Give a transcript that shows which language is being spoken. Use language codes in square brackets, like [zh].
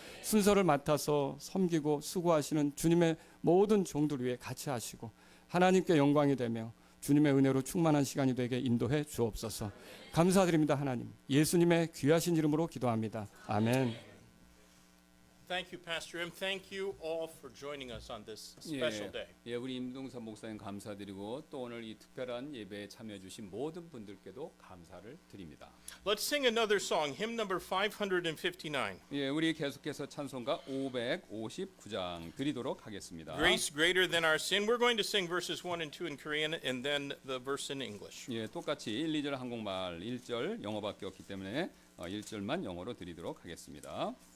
[ko] 순서를 맡아서 섬기고 수고하시는 주님의 모든 종들 위해 같이 하시고 하나님께 영광이 되며 주님의 은혜로 충만한 시간이 되게 인도해 주옵소서. 감사드립니다. 하나님 예수님의 귀하신 이름으로 기도합니다. 아멘. [en] Thank you, Pastor M. Thank you all for joining us on this special day. [ko] 예, 우리 임동선 목사님 감사드리고 또 오늘 이 특별한 예배에 참여해 주신 모든 분들께도 감사를 드립니다. [en] Let's sing another song, hymn number 559. [ko] 예, 우리 계속해서 찬송가 559장 드리도록 하겠습니다. [en] Grace greater than our sin. We're going to sing verses 1 and 2 in Korean and then the verse in English. [ko] 예, 똑같이 1, 2절 한국말, 1절 영어밖에 없기 때문에 1절만 영어로 드리도록 하겠습니다.